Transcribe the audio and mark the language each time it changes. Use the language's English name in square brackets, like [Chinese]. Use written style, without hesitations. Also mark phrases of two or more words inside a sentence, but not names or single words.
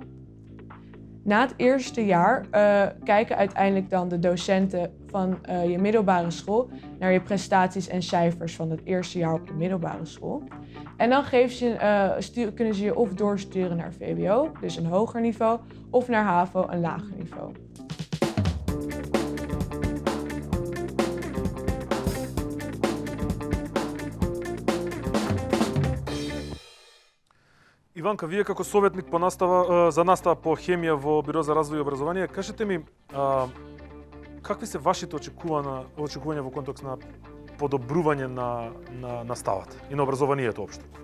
[Dutch] Na het eerste jaar kijken uiteindelijk dan de docenten van je middelbare school naar je prestaties en cijfers van het eerste jaar op de middelbare school. En dan kunnen ze je of doorsturen naar VWO, dus een hoger niveau, of naar HAVO, een lager niveau. [Macedonian] Иванка, вие како советник за настава по хемија во Биро за развој и образование, кажете ми какви се вашите очекувања во контекст на подобрување на наставата и на образованието општо?